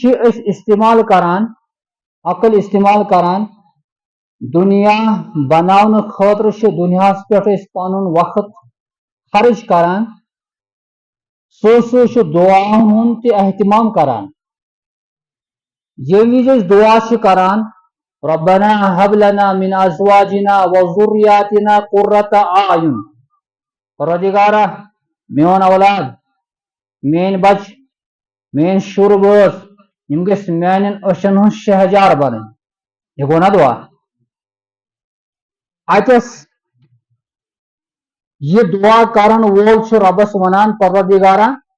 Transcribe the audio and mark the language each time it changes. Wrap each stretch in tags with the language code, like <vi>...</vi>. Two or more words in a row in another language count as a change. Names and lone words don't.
<ks>أسۍ استعمال کران عقل استعمال کران دُنیا بناونہٕ خٲطرٕ چھِ دُنیاہس پٮ۪ٹھ أسۍ پنُن وقت خرٕچ کران سۭتۍ سۭتۍ چھُ دعاہن ہُنٛد تہِ اہتمام کران ییٚمہِ وِزِ أسۍ دعا چھِ کران</ks> <ar>ربنا هب لنا من ازواجنا وذرياتنا قرة اعین</ar> <ks>پروردگارا میون اولاد میٲنۍ بچہِ میٲنۍ شُر بٲژ یِم گٔژھۍ میانٮ۪ن أچھن ہٕنٛز شہجار بنٕنۍ یہِ گوٚو نا دعا اتس یہ دعا کرن وول چھُ رۄبس ونان پروردگارا</ks>